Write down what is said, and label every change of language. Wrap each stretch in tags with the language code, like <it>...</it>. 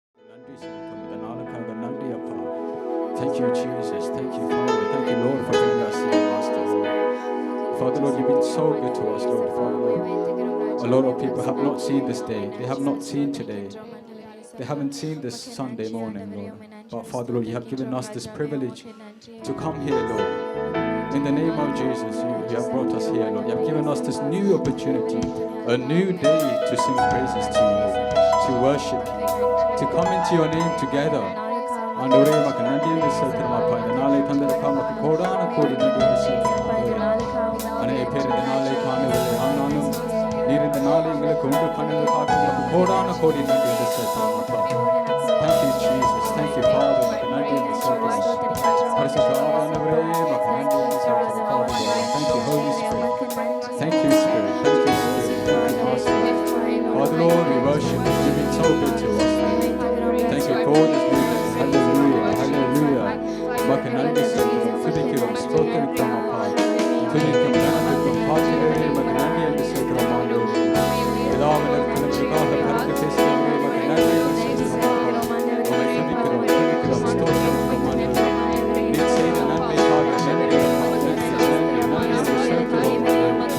<ta>நன்றி செலுத்தும் இந்த நாளுக்காக நன்றி அப்பா.</ta> <en>Thank you Jesus, thank you Father, thank you Lord for bringing us here, Master. Father Lord, you've been so good to us, Lord. Father Lord, a lot of people have not seen this day. They have not seen today. They haven't seen this Sunday morning, Lord. But Father Lord, you have given us this privilege to come here, Lord. In the name of Jesus, you have brought us here, Lord. You have given us this new opportunity, a new day to sing praises to you, to worship you, to come into your name together.</en> <ta>ஆண்டவரே உமக்கு நன்றியை செலுத்துகிறோம் அப்பா. இந்த நாளை தந்ததுக்காக உமக்கு கோடான கோடி நன்றியை செலுத்துகிறோம். அநேக பேர் இந்த நாளை காணவில்லை, ஆனாலும் நீர் இந்த நாளை எங்களுக்கு உண்டு பண்ணதுக்காக உமக்கு கோடான கோடி நன்றியை செலுத்துகிறோம் அப்பா.</ta> <en>Thank you Jesus, thank you Father,</en> <ta>உமக்கு நன்றியை செலுத்துகிறோம். பரிசுத்த ஆவியானவரே உமக்கு நன்றியை செலுத்துகிறோம்.</ta> <en>Thank you Holy Spirit, thank you Spirit, thank you Spirit, thank you Master. Father Lord, we worship you, you've been so good to us. Thank you for this new day. Hallelujah, hallelujah.</en> <ta>உமக்கு நன்றி செலுத்துகிறோம், துதிக்கிறோம், ஸ்தோத்திரிக்கிறோம் அப்பா. துதிக்கும் கனத்துக்கும் பாத்திரமே உமக்கு நன்றி என்று செலுத்துகிறோம் ஆண்டவரே. பிதாவின் இடத்திற்காக பரிந்து பேசுகிறோம், உமக்கு நன்றி என்று செலுத்துகிறோம் அப்பா. உம்மை துதிக்கிறோம், துதிக்கிறோம், ஸ்தோத்திரிக்கிறோம் ஆண்டவரே. நீர் செய்த நன்மைக்காக நன்றி அப்பா, நன்றி என்று செலுத்துகிறோம் ஆண்டவரே.</ta>